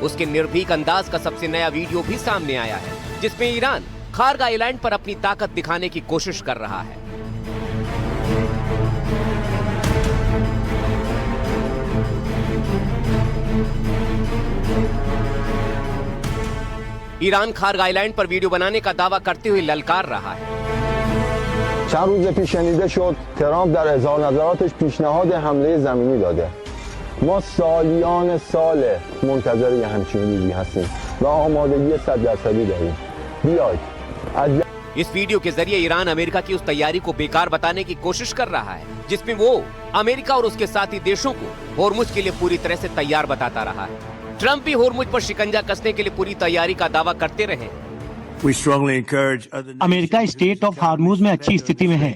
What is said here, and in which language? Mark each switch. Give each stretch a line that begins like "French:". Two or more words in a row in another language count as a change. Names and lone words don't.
Hindi: उसके निर्भीक अंदाज का सबसे नया वीडियो भी सामने आया है, जिसमें ईरान खार्क आइलैंड पर अपनी ताकत दिखाने की कोशिश कर रहा है। ईरान खार्क आइलैंड पर वीडियो बनाने का दावा करते हुए ललकार रहा है।
Persian: چند روز پیش شنیده شد ترامپ در اظهار نظراتش پیشنهاد حمله زمینی داده. ما سالیان سال منتظر یه همچین روزی هستیم و آمادگی 100% داریم. بیاید
Hindi: इस वीडियो के जरिए ईरान अमेरिका की उस तैयारी को बेकार बताने की कोशिश कर रहा है, जिसमें वो अमेरिका और उसके साथी देशों को होर्मुज के लिए पूरी तरह से तैयार बताता रहा है। ट्रंप भी होर्मुज पर शिकंजा कसने के लिए पूरी तैयारी का दावा करते रहे। अमेरिका स्टेट ऑफ हार्मुज में अच्छी स्थिति में है।